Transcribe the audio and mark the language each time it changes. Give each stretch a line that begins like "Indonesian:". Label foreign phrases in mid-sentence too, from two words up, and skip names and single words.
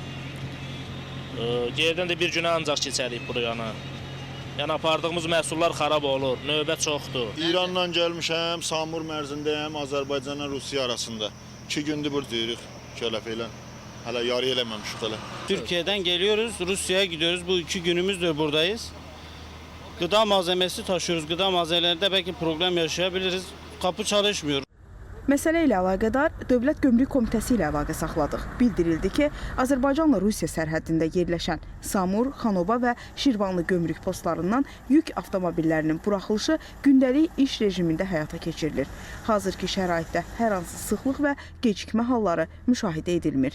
Azerbaijani: Yerdən də bir günə ancaq keçərik buraya. Yəni apardığımız məhsullar xarab olur, növbə çoxdur. İrandan gəlmişəm, Samur mərzindəyəm, Azərbaycanla Rusiya arasında. 2 gündür buradayıq, kələfə ilə. Hələ yarı eləməmişik hələ.
Turkish: Türkiye'den geliyoruz, Rusya'ya gidiyoruz. Bu 2 günümüzdür buradayız. Gıda malzemesi taşıyoruz. Gıda malzemelerinde belki problem yaşayabiliriz. Kapı çalışmıyor.
Azerbaijani: Məsələ ilə əlaqədar Dövlət Gömrük Komitəsi ilə əlaqə saxladıq. Bildirildi ki, Azərbaycanla Rusiya sərhəddində yerləşən Samur, Xanova və Şirvanlı gömrük postlarından yük avtomobillərinin buraxılışı gündəlik iş rejimində həyata keçirilir. Hazırki şəraitdə hər hansı sıxlıq və gecikmə halları müşahidə edilmir.